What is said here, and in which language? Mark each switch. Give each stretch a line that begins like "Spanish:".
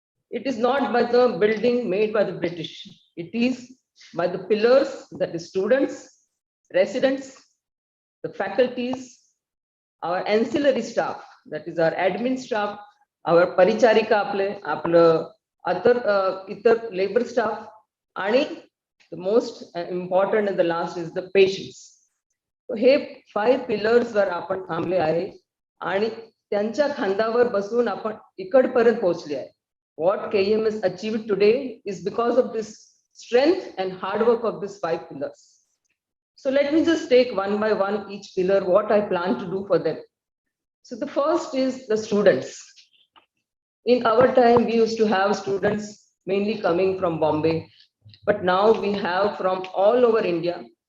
English: It is not by the building made by the British. It is by the pillars, that is students, residents, the faculties, our ancillary staff, that is our admin staff, our paricharika, other labor staff, and the most important and the last is the patients.
Marathi: हे 5 pillars वर आपण थांबले आहे आणि त्यांच्या खांद्यावर बसून आपण इकडपर्यंत पोहोचले आहे.
English: What KEM has achieved today is because of this strength and hard work of these 5 pillars. So let me just take one by one each pillar, what I plan to do for them. So the first is the students. In our time, we used to have students mainly coming from Bombay, but now we have from all over India.